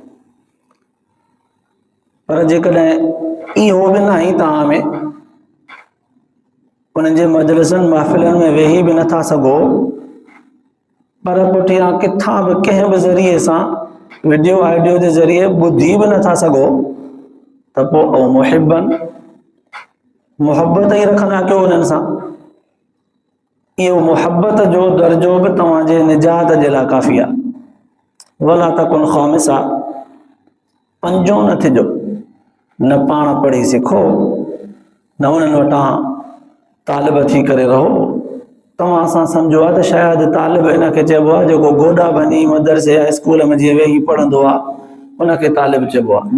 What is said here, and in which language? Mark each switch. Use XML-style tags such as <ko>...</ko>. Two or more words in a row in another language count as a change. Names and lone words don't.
<sd>पर जेकॾहिं इहो बि न आहे तव्हां में, उन्हनि जे मजलिसनि महफ़िलनि में वेही बि नथा सघो, पर पुठियां किथां बि कंहिं बि ज़रिए सां</sd> <en>video audio</en> <sd>जे ज़रिए ॿुधी बि नथा सघो, त पोइ औ मुहिबन, मुहबत ई रखंदा कयो उन्हनि सां। इहो मुहबत जो दर्जो बि तव्हांजे निजात जे लाइ काफ़ी आहे।</sd> <ar>ولا تكن خامسا,</ar> <sd>पंजो न थिजो। न पाण पढ़ी सिखो, न उन्हनि वटां तालिब थी करे रहो। तव्हां सां सम्झो आहे त शायदि तालिब इन खे चइबो आहे जेको गोॾा भञी मदरसे या स्कूल में जीअं वेही पढ़ंदो आहे, उनखे तालिब चइबो आहे।</sd>